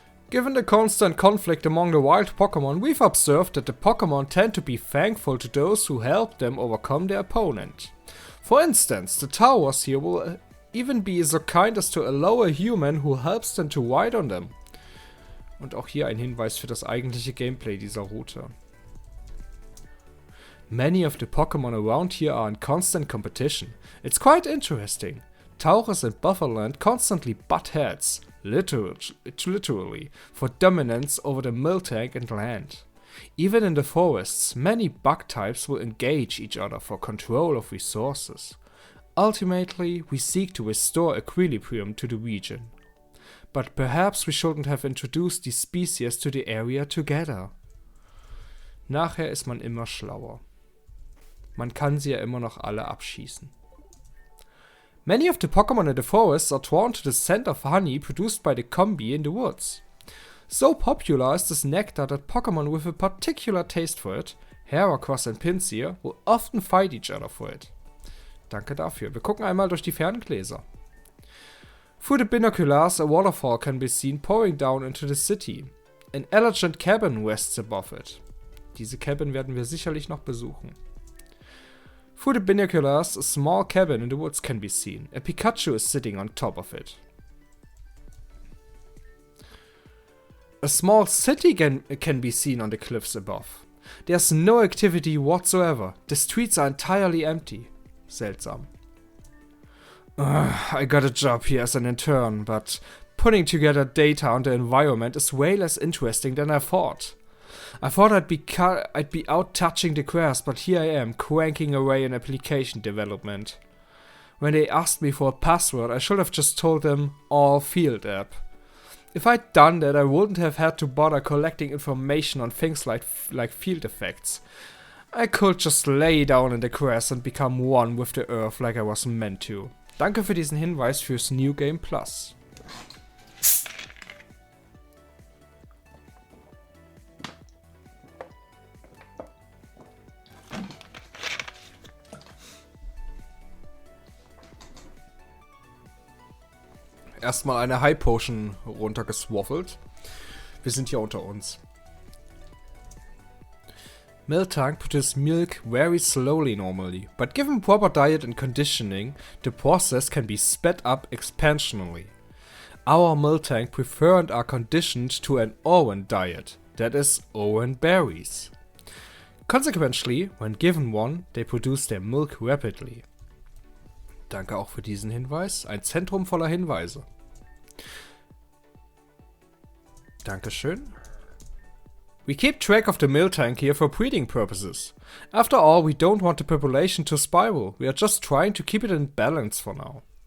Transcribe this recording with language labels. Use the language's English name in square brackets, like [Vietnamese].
[English] Given the constant conflict among the wild Pokémon, we've observed that the Pokémon tend to be thankful to those who help them overcome their opponent. For instance, the towers here will even be so kind as to allow a human who helps them to ride on them. [German] Und auch hier ein Hinweis für das eigentliche Gameplay dieser Route. [English] Many of the Pokémon around here are in constant competition. It's quite interesting. Tauros and Bufferland constantly butt heads, literally, for dominance over the Miltank and land. Even in the forests, many bug types will engage each other for control of resources. Ultimately, we seek to restore equilibrium to the region. But perhaps we shouldn't have introduced these species to the area together. [German] Nachher ist man immer schlauer. Man kann sie ja immer noch alle abschießen. [English] Many of the Pokémon in the forests are drawn to the scent of honey produced by the combi in the woods. So popular is this nectar that Pokémon with a particular taste for it, Heracross and Pinsir, will often fight each other for it. [German] Danke dafür. Wir gucken einmal durch die Ferngläser. [English] Through the binoculars, a waterfall can be seen pouring down into the city. An elegant cabin rests above it. [German] Diese Cabin werden wir sicherlich noch besuchen. [English] Through the binoculars, a small cabin in the woods can be seen. A Pikachu is sitting on top of it. A small city can be seen on the cliffs above. There's no activity whatsoever. The streets are entirely empty. Seltsam. I got a job here as an intern, but putting together data on the environment is way less interesting than I thought. I thought I'd be out touching the grass, but here I am, cranking away in application development. When they asked me for a password, I should have just told them all field app. If I'd done that, I wouldn't have had to bother collecting information on things like field effects. I could just lay down in the grass and become one with the earth like I was meant to. [German] Danke für diesen Hinweis fürs New Game Plus. Erstmal eine High Potion runtergeswaffelt. Wir sind hier unter uns. [English] Milk tank produces milk very slowly normally, but given proper diet and conditioning, the process can be sped up exponentially. Our milk tank prefer and are conditioned to an orange diet, that is, orange berries. Consequently, when given one, they produce their milk rapidly. [German] Danke auch für diesen Hinweis. Ein Zentrum voller Hinweise. Dankeschön. [English] We keep track of the milk tank here for breeding purposes. After all, we don't want the population to spiral. We are just trying to keep it in balance for now.